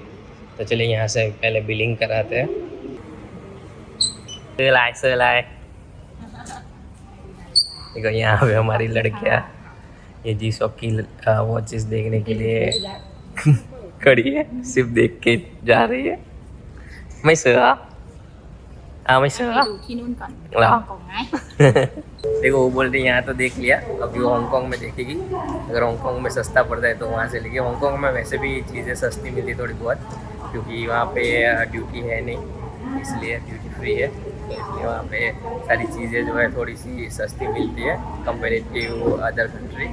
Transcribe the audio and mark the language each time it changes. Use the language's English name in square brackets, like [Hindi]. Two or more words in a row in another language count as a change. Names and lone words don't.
[Hindi] तो चलिए यहाँ से पहले बिलिंग कराते हैं। लाए देखो यहाँ पे हमारी लड़कियाँ ये G-Shock की वॉचेस देखने के लिए खड़ी है, सिर्फ देख के जा रही है। मैं सर मैं [Thai] ไป [Hindi] सर [Thai] ดูที่นู่นก่อน เหรอ ฮ่องกงไหม [Hindi] देखो वो बोल रही है यहाँ तो देख लिया, अभी वो हांगकांग में देखेगी। अगर हांगकांग में सस्ता पड़ता है तो वहाँ से लेके। हांगकांग में वैसे भी चीज़ें सस्ती मिलती थोड़ी बहुत, क्योंकि वहाँ पे ड्यूटी है नहीं, इसलिए [English] duty free [Hindi] है, तो इसलिए वहाँ पे सारी चीज़ें जो है थोड़ी सी सस्ती मिलती है [English] comparative other country.